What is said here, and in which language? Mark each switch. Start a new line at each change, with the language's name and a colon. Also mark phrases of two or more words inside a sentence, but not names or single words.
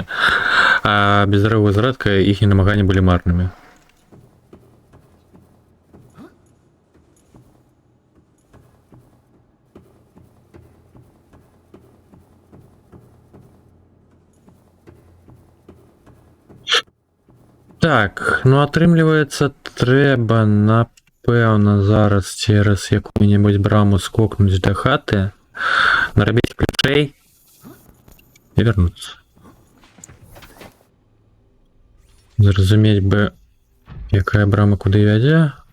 Ukrainian: А без здорового зародка їхні намагання були марними.
Belarusian: Так, ну атрымліваецца, трэба, напэўна, зараз цераз якую-небудзь браму скокнуць да хаты, нарабіць ключэй і вярнуцца. Зразумець бы, якая брама куды вядзе.